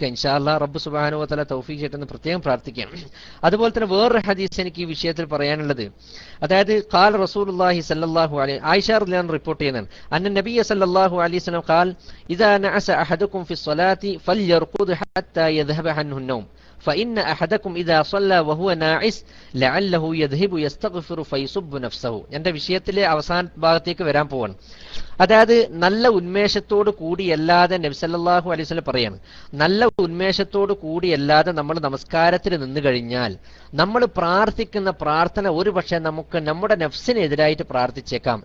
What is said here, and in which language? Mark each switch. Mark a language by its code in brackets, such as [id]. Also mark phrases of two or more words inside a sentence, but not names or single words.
[ar] إن شاء الله [ml] റബ്ബ് [ar] سبحانه وتعالى [ml] തൗഫീഖ് ചെയ്തെന്ന് പ്രത്യേകം പ്രാർത്ഥിക്കാം. അതുപോലെ തന്നെ വേറൊരു ഹദീസ് എനിക്ക് ഈ വിഷയത്തിൽ പറയാനുള്ളത്, അതായത് [ar] قال رسول الله صلى الله عليه, ആയിഷ رضي الله عنها [ml] റിപ്പോർട്ട് ചെയ്യുന്നതാണ്, [ar] أن النبي صلى الله عليه وسلم قال إذا نعس أحدكم في الصلاة فليرقد حتى يذهب عنه النوم فإن أحدكم إذا صلى وهو ناعس لعله يذهب يستغفر فيسب نفسه. [ml] എന്റെ വിഷയത്തിലെ അവസാന ഭാഗത്തേക്ക് വരാൻ പോവാണ്. അതായത് നല്ല ഉന്മേഷത്തോട് കൂടിയല്ലാതെ നബി [ar] صلى الله عليه وسلم [ml] പറയാണ്, നല്ല ഉന്മേഷത്തോട് കൂടിയല്ലാതെ നമ്മൾ നമസ്കാരത്തിൽ നിന്ന് കഴിഞ്ഞാൽ നമ്മൾ പ്രാർത്ഥിക്കുന്ന പ്രാർത്ഥന ഒരു പക്ഷേ നമുക്ക് നമ്മുടെ നഫ്സിനെതിരായിട്ട് പ്രാർത്ഥിച്ചേക്കാം.